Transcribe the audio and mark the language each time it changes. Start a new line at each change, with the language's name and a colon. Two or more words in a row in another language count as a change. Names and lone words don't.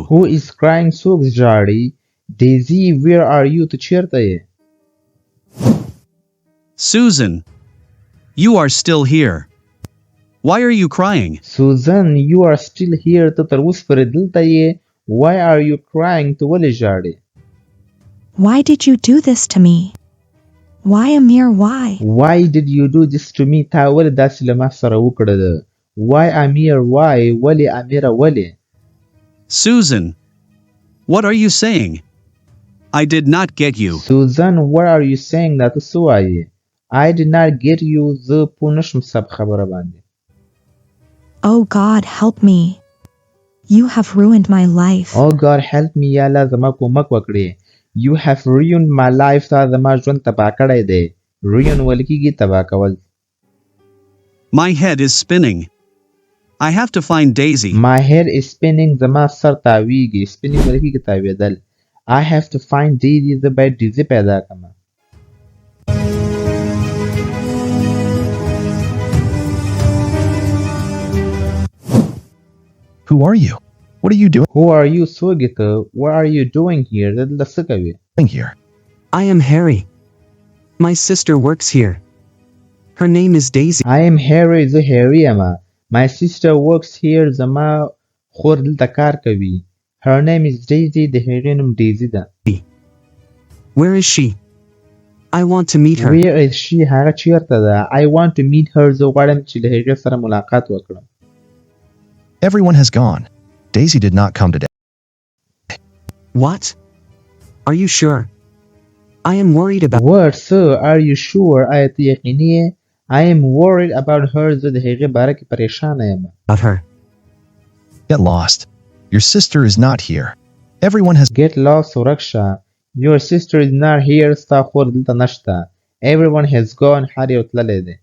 English: Who is crying?
Pashto: څوک ژاړي.
English: Daisy, where are you?
Pashto: ته چېرته یې.
English: Susan, you are still here. Why are you crying? Susan, you are still here.
Pashto: ته تر اوسه پورې دلته یې.
English: Why are you crying?
Pashto: ته ولې ژاړې.
English: Why did you do this to me? Why, Amir, why? Why did you do this to me?
Pashto: تا ولې داسې له ما سره وکړه.
English: Why, Amir, why?
Pashto: ولې امیره ولې.
English: Susan, what are you saying? I did not get you. Susan, what are you saying?
Pashto: دا ته څه وایې.
English: I did not get you.
Pashto: زه پوه نه شم ستا په خبره باندې.
English: Oh God, help me. You have ruined my life. Oh God, help me.
Pashto: یا الله زما کومک وکړې.
English: You have ruined my life.
Pashto: تا زما ژوند تباه کړی دی. ruin ویل کېږي تباه کول.
English: My head is spinning. I have to find Daisy. My head is spinning.
Pashto: زما سر تاویږي. spinning ویل کېږي تاویدل.
English: I have to find Daisy.
Pashto: زه باید ډیزي پیدا کړم.
English: Who are you? What are you Who are you?
Pashto: څوک یې ته.
English: What are you doing here?
Pashto: دلته څه کوې.
English: doing here? I am Harry. My sister works here. Her name is Daisy. I am Harry.
Pashto: زه هیری یم.
English: My sister works here.
Pashto: زما خور دلته کار کوي.
English: Her name is Daisy.
Pashto: د هغې نوم ډیزي ده.
English: Where is she? I want to meet her. Where is she?
Pashto: هغه چیرته ده.
English: I want to meet her.
Pashto: زه غواړم چې له هغې سره ملاقات وکړم.
English: Everyone has gone. Daisy did not come today. What? Are you sure? I am worried about What, sir? Are you sure?
Pashto: آیا ته یقیني یې؟
English: I am worried about her.
Pashto: زه د هغې باره کې پریشانه یم.
English: her. Get lost. Your sister is not here. Everyone has Get lost.
Pashto: ورک شه.
English: Your sister is not here.
Pashto: ستا خور دلته نشته.
English: Everyone has gone.
Pashto: هر یو تللی دی.